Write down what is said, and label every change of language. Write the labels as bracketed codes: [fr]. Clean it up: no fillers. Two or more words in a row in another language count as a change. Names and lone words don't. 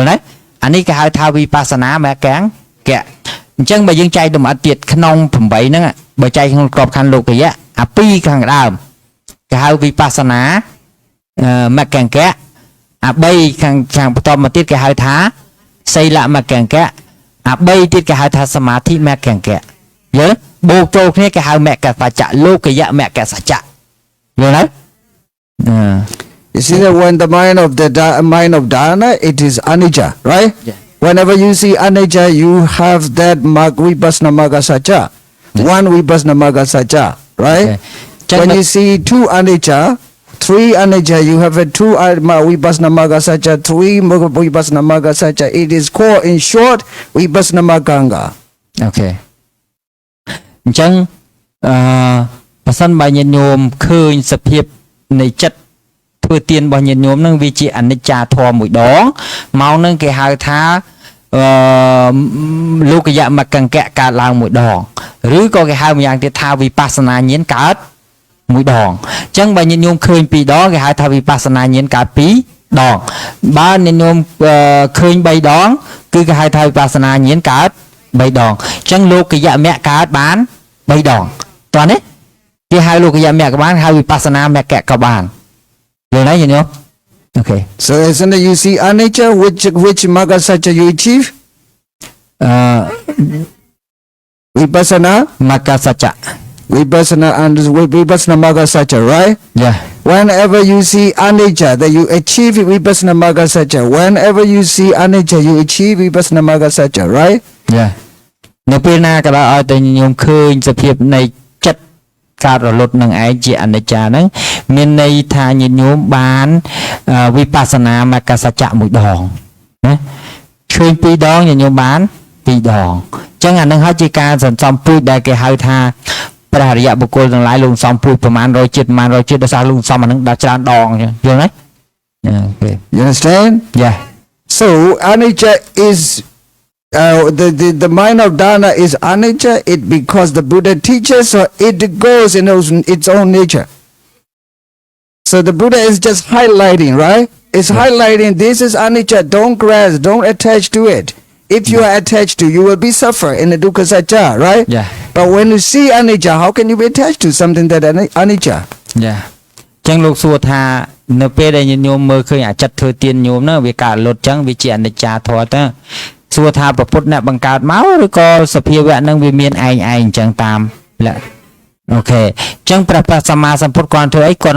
[km] ទេអានេះគេហៅថាវិបស្សនាមគ្គង្គៈអញ្ចឹងបើយើងចែកលម្អិតទៀតក្នុង8ហ្នឹងបើចែកក្នុងក្របខ័ណ្ឌលោកយៈអា2ខាងដើមគេហៅវិបស្សនាមគ្គង្គៈអា3ខាងបន្ទាប់មកទៀតគេហៅថាសីលមគ្គង្គៈអា3ទៀតគេហៅថាសមាធិមគ្គង្គៈយល់បូកចូលគ្នាគេហៅមគ្គសច្ចៈលោកយៈមគ្គសច្ចៈយល់ទេ [en] You see that when the mind of dharana, it is anicca, right? Yeah. Whenever you see anicca, you have that [pi] vipassana magga sajja, [en] one [pi] vipassana magga sajja, [en] right? Okay. When you see two anicca, three anicca, you have a two [pi] vipassana magga sajja, [en] three [pi] vipassana magga sajja. [en] It is called, in short, [pi] vipassana magganga. [en] Okay. [km] អញ្ចឹងបើសិនបើញាតិញោមឃើញសភាពនៃចិត្តធ្វើទានរបស់ញាតិញោមនឹងវាជាអនិច្ចាធម៌មួយដងមកនឹងគេហៅថា លោកយៈមគ្គង្គៈកើតឡើងមួយដងឬក៏គេហៅម្យ៉ាងទៀតថាវិបស្សនាញាណកើតមួយដងអញ្ចឹងបើញាតិញោមឃើញ2ដងគេហៅថាវិបស្សនាញាណកើត2ដងបើញាតិញោមឃើញ3ដងគឺគេហៅថាវិបស្សនាញាណកើត3ដងអញ្ចឹងលោកយៈមគ្គកើតបាន3ដងតោះនេះគេហៅលោកយៈមគ្គក៏បានហៅវិបស្សនាមគ្គក៏បានយល់ទេញាតិញោម Okay. [en] So isn't it you see anicca, which [pi] magga sajja [en] you achieve? Vipassana? [pi] Magga sajja. [en] Vipassana and [pi] Vipassana magga sajja, [en] right? Yeah. Whenever you see anicca, that you achieve [pi] Vipassana magga sajja. [en] Whenever you see anicca, you achieve [pi] Vipassana magga sajja, [en] right? Yeah. [km] នៅពេលណាក៏ដោយឲ្យតែញោមឃើញសភាពនៃចិត្តកើតរលត់នឹងឯងជាអនិច្ចាហ្នឹងមានន័យថាញាតិញោមបានវិបស្សនាមគ្គសច្ចៈមួយដងណាឃើញ2ដងញាតិញោមបាន2ដងអញ្ចឹងអានឹងហើយជាការសន្សំពូជដែលគេហៅថាព្រះអរិយបុគ្គលទាំងឡាយលោកសំពូជប្រមាណ100ជាតិដោយសារលោកសំអានឹងដល់ច្រើនដងអញ្ចឹងយល់ទេ Okay. [en] You understand? Yeah. So anicca is the mind of dharana is anicca. It because the Buddha teaches, so it goes in its own nature. So the Buddha is just highlighting, right? It's highlighting this is anicca. Don't grasp, don't attach to it. If you are attached to, you will be suffer in the [pi] dukkha sajja, [en] right? Yeah. But when you see anicca, how can you be attached to something that anicca? Yeah. [km] ចឹងលោកសួរថានៅពេលដែលញោមមើលឃើញអាចិត្តធ្វើទានញោមហ្នឹងវាកើតលត់ចឹងវាជាអនិច្ចាធម៌ទៅសួរថាប្រពុតអ្នកបង្កើតមក ឬក៏សភាវៈហ្នឹងវាមានឯងអញ្ចឹងតាមលក្ខអូខេអញ្ចឹងព្រះសម្មាសម្ពុទ្ធគាត់ធ្វើអីគាត់នៅ